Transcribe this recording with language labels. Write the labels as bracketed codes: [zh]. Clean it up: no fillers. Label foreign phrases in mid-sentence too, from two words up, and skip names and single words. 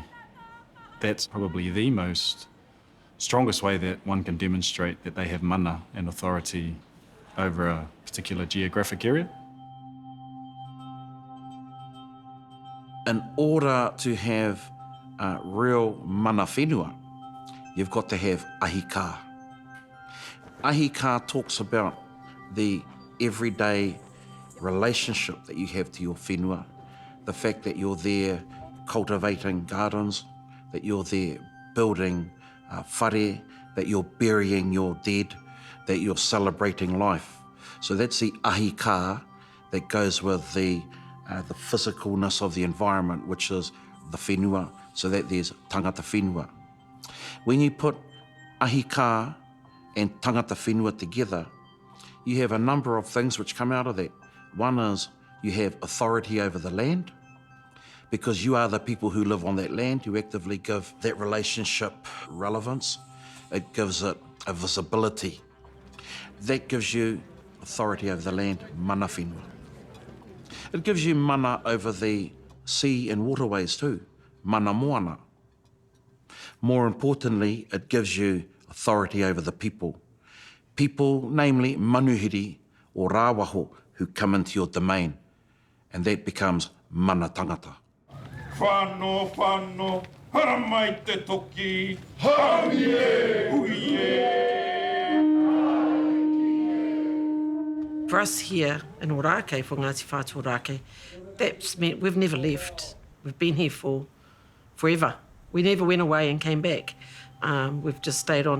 [en] That's probably the strongest way that one can demonstrate that they have mana and authority over a particular geographic area. In order to have real [mi] mana whenua, [en] you've got to have ahika. Ahika talks about the everyday relationship that you have to your whenua, the fact that you're there cultivating gardens, that you're there building whare, that you're burying your dead, that you're celebrating life. So that's the ahika that goes with the physicalness of the environment, which is the whenua, so that there's [mi] tangata whenua. [en] When you put ahika and [mi] tangata whenua [en] together, you have a number of things which come out of that. One is you have authority over the land, because you are the people who live on that land. You actively give that relationship relevance. It gives it a visibility. That gives you authority over the land, [mi] mana whenua. [en] It gives you mana over the sea and waterways too, [mi] mana moana. [en] More importantly, it gives you authority over the people. People, namely manuhiri or rāwaho, who come into your domain, and that becomes [mi] mana tangata. Whānau, whānau, hara mai te toki, hauie, huie. [en] For us here in Ōrākei, for Ngāti Whātua Ōrākei, that's meant we've never left. We've been here for forever. We never went away and came back. We've just stayed on.